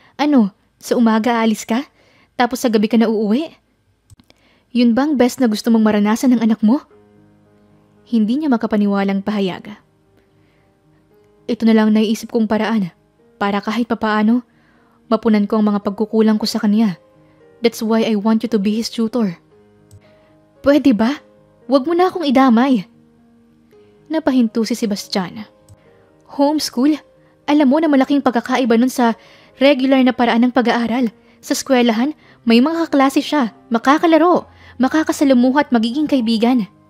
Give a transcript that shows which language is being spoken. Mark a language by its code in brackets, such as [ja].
[tl] Ano, sa umaga aalis ka? Tapos sa gabi ka na uuwi? Yun bang best na gusto mong maranasan ng anak mo? Hindi niya makapaniwalang pahayag. Ito na lang naiisip kong paraan para kahit papaano, mapunan ko ang mga pagkukulang ko sa kanya. [en] That's why I want you to be his tutor. [tl] Pwede ba? Huwag mo na akong idamay. Napahinto si Sebastian. Homeschool? Alam mo na malaking pagkakaiba nun sa regular na paraan ng pag-aaral. Sa eskwelahan, may mga kaklase siya, makakalaro, makakasalamuha at magiging kaibigan.